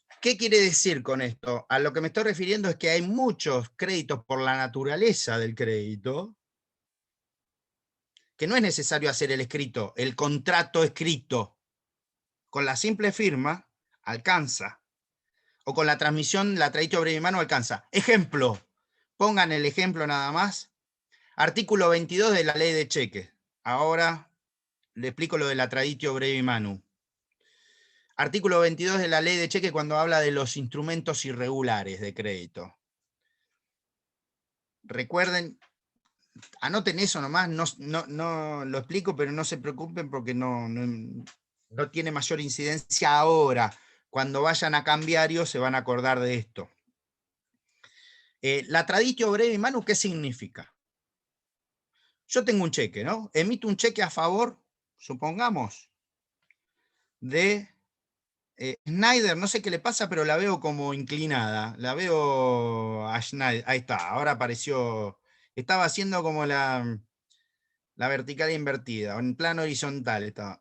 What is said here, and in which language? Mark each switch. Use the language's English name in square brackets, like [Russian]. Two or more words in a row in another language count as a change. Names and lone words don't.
[Spanish] ¿Qué quiere decir con esto? A lo que me estoy refiriendo es que hay muchos créditos por la naturaleza del crédito, que no es necesario hacer el escrito, el contrato escrito. Con la simple firma alcanza. O con la transmisión, la [Latin] traditio brevi manu [Spanish] alcanza. Ejemplo, pongan el ejemplo nada más. Artículo 22 de la ley de cheques. Ahora le explico lo de la [Latin] traditio brevi manu. [Spanish] Artículo 22 de la ley de cheques cuando habla de los instrumentos irregulares de crédito. Recuerden, anoten eso nomás, no lo explico, pero no se preocupen porque no tiene mayor incidencia ahora. Cuando vayan a cambiario se van a acordar de esto. La [Latin] traditio brevi manu, [Spanish] ¿qué significa? Yo tengo un cheque, ¿no? Emito un cheque a favor, supongamos, de Schneider, no sé qué le pasa, pero la veo como inclinada. La veo a Schneider. Ahí está, ahora apareció. Estaba haciendo como la vertical invertida, en plano horizontal estaba.